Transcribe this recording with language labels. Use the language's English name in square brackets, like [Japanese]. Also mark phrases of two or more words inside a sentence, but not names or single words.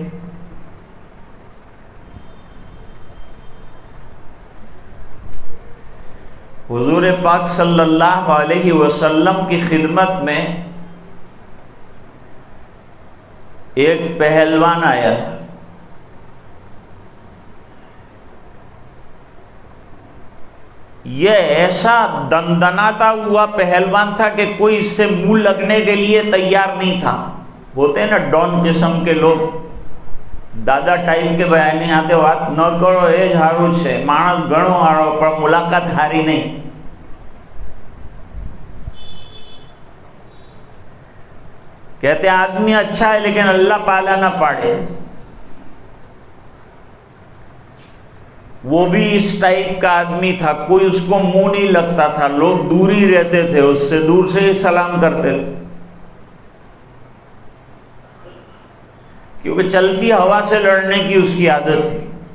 [Urdu] حضور پاک صلی اللہ علیہ وسلم کی خدمت میں ایک پہلوان آیا، یہ ایسا دندناتا ہوا پہلوان تھا کہ کوئی اس سے منہ لگنے کے لیے تیار نہیں تھا۔ ہوتے ہیں نا ڈون قسم کے لوگ، [Gujarati] દાદા ટાઈપ કે ભાઈ એની હાથે વાત ન કરો એ જ સારું છે, માણસ ઘણો સારો પણ મુલાકાત સારી નહીં। [Urdu] کہتے ہیں آدمی اچھا ہے لیکن اللہ پالا نہ پاڑے۔ وہ بھی اس ٹائپ کا آدمی تھا، کوئی اس کو منہ نہیں لگتا تھا، لوگ دور ہی رہتے تھے اس سے، دور سے ہی سلام کرتے تھے، کیونکہ چلتی ہوا سے لڑنے کی اس کی عادت تھی۔